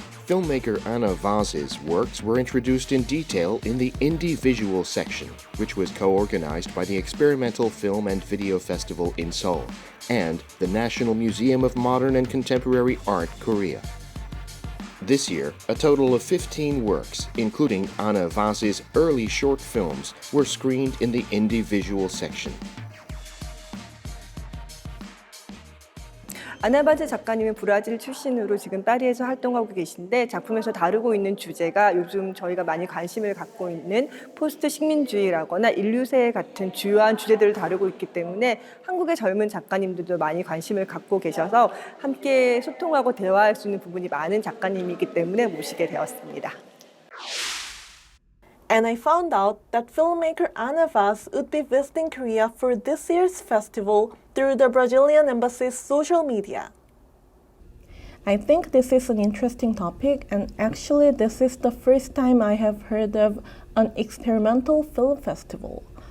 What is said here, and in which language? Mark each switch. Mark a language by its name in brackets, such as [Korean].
[English] Filmmaker Ana Vaz's works were introduced in detail in the Indie Visual section, which was co-organized by the Experimental Film and Video Festival in Seoul and the National Museum of Modern and Contemporary Art, Korea. This year, a total of 15 works, including Ana Vaz's early short films, were screened in the Indie Visual section. [Korean] 아나 바즈 작가님은 브라질 출신으로 지금 파리에서 활동하고 계신데 작품에서 다루고 있는 주제가 요즘 저희가 많이 관심을 갖고 있는 포스트 식민주의라거나 인류세 같은 주요한 주제들을 다루고 있기 때문에 한국의 젊은 작가님들도 많이 관심을 갖고 계셔서 함께 소통하고 대화할 수 있는 부분이 많은 작가님이기 때문에 모시게 되었습니다. [English] And I found out that filmmaker Ana Vaz would be visiting Korea for this year's festival through the Brazilian embassy's social media. I think this is an interesting topic, and actually this is the first time I have heard of an experimental film festival.